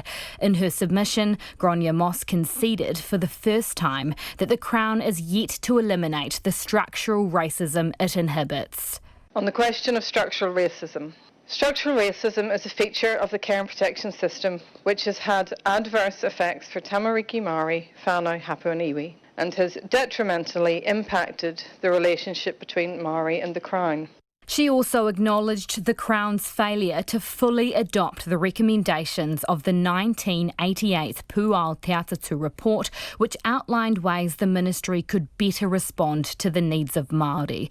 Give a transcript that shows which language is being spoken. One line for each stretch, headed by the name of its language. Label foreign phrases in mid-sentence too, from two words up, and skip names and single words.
English: In her submission, Grainne Moss conceded for the first time that the Crown is yet to eliminate the structural racism it inhibits. On the question of structural racism is a feature of the care and protection system which has had adverse effects for
Māori: Tamariki Māori,
English: whānau, hapu and iwi, and has detrimentally impacted the relationship between Māori and the Crown. She also acknowledged the Crown's failure to fully adopt the recommendations of the 1988 Puʻao Te Atatu report, which outlined ways the ministry could better respond to the needs of Māori.